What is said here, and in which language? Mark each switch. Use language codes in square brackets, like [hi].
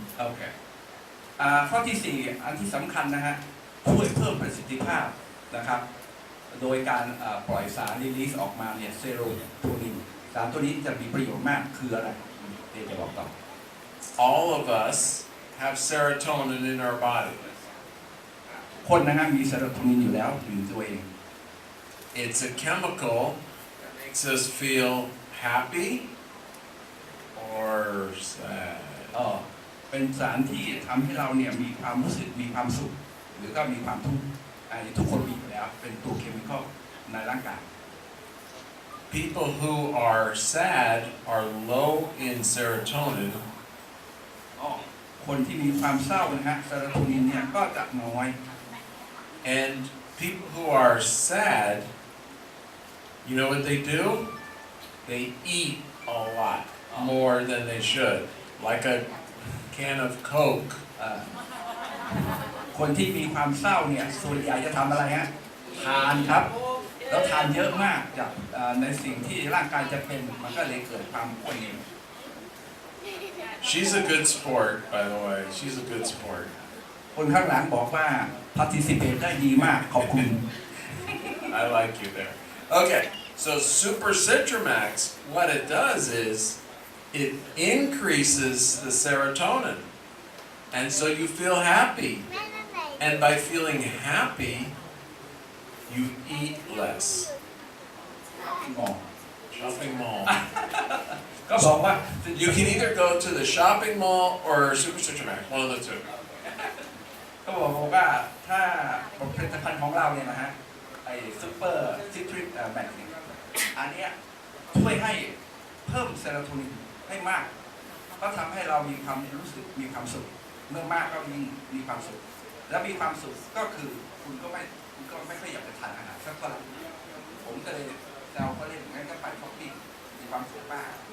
[th] โอเคข้อที่4อันที่สำคัญนะฮะช่วยเพิ่มประสิทธิภาพนะครับโดยการปล่อยสารรีลีสออกมาเนี่ยเซโรโทนินสารตัวนี้จะมีประโยชน์มากคืออะไรเดี๋ยวจะบอกต่อ [en] All of us have serotonin in our body. [th] คนนะฮะมีเซโรโทนินอยู่แล้วอยู่ตัวเอง [en] It's a chemical that makes us feel happy or sad. [th] เป็นสารที่ทำให้เราเนี่ยมีความรู้สึกมีความสุขหรือก็มีความทุกข์ทุกคนมีอยู่แล้วเป็นตัวเคมีคอลในร่างกาย [en] People who are sad are low in serotonin. [th] คนที่มีความเศร้านะฮะเซโรโทนินเนี่ยก็จะน้อย [en] And people who are sad, you know what they do? They eat a lot more than they should. Like a can of Coke. [th] คนที่มีความเศร้าเนี่ยส่วนใหญ่จะทำอะไรฮะทานครับแล้วทานเยอะมากจากในสิ่งที่ร่างกายจะเป็นมันก็เลยเกิดความอ้วนเอง [en] She's a good sport, by the way. She's a good sport. [th] คนข้างหลังบอกว่า participate ได้ดีมากขอบคุณ [en] I like you there. Okay, so Super Citramax, what it does is it increases the serotonin. And so you feel happy. And by feeling happy, you eat less. Shopping mall. [th] ก็บอกว่า [en] You can either go to the shopping mall or Super Citramax, one of the two. [th] ก็บอกว่าถ้าผลิตภัณฑ์ของเราเนี่ยนะฮะไอ้ซูเปอร์ซิตริกแมกเนี่ยอันเนี้ยช่วยให้เพิ่มเซโรโทนินให้มากก็ทำให้เรามีความรู้สึกมีความสุขเมื่อมากก็ยิ่งมีความสุขและมีความสุขก็คือคุณก็ไม่ค่อยอยากจะทานอาหารสักเท่าไหร่ผมก็เลยเราก็เล่นงั้นก็ไปช้อปปิ้งมีความสุขมาก